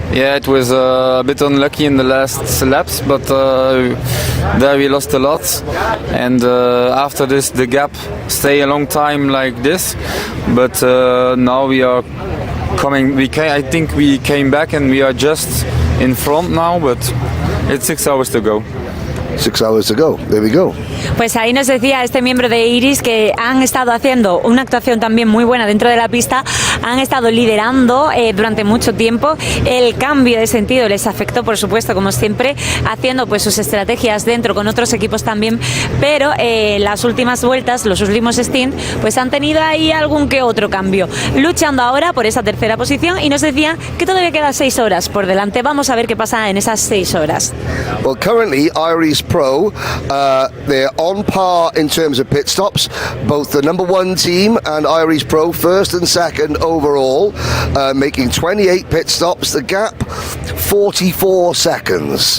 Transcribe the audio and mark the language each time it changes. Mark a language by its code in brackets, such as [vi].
[en] Yeah, it was a bit unlucky in the last laps, but there we lost a lot. And after this, the gap stay a long time like this. But now we are coming. I think we came back and we are just in front now, but it's 6 hours to go. 6 hours to go. There we go. [es] Pues ahí nos decía este miembro de Iris que han estado haciendo una actuación también muy buena dentro de la pista, han estado liderando durante mucho tiempo. El cambio de sentido les afectó, por supuesto, como siempre, haciendo pues sus estrategias dentro con otros equipos también, pero las últimas vueltas, los últimos stints, pues han tenido ahí algún que otro cambio, luchando ahora por esa 3ª posición, y nos decía que todavía quedan 6 horas por delante. Vamos a ver qué pasa en esas 6 horas. [en] Well, currently Iris Pro, they're on par in terms of pit stops. Both the number 1 team and Iris Pro, 1st and 2nd overall, making 28 pit stops. The gap, 44 seconds.